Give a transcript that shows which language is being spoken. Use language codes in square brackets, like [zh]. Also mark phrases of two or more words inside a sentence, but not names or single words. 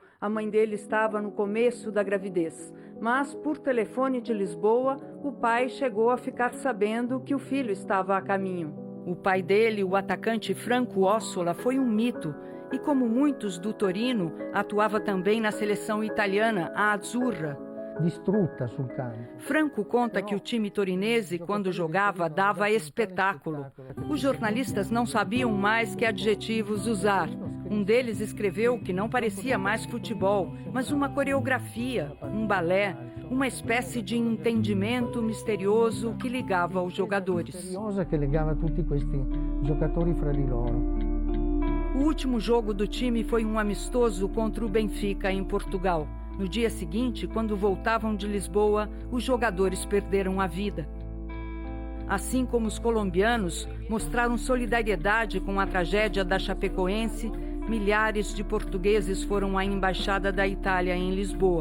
[pt] A mãe dele estava no começo da gravidez. Mas, por telefone de Lisboa, o pai chegou a ficar sabendo que o filho estava a caminho. O pai dele, o atacante Franco Ossola, foi um mito. E como muitos do Torino, atuava também na seleção italiana, a Azzurra. [it] Distrutta sul campo. [pt] Franco conta que o time torinese, quando jogava, dava espetáculo. Os jornalistas não sabiam mais que adjetivos usar. Um deles escreveu que não parecia mais futebol, mas uma coreografia, um balé, uma espécie de entendimento misterioso que ligava os jogadores. [it] Misteriosa que legava tutti questi giocatori fra di loro. [pt] O último jogo do time foi um amistoso contra o Benfica, em Portugal. No dia seguinte, quando voltavam de Lisboa, os jogadores perderam a vida. Assim como os colombianos mostraram solidariedade com a tragédia da Chapecoense, milhares de portugueses foram à Embaixada da Itália em Lisboa.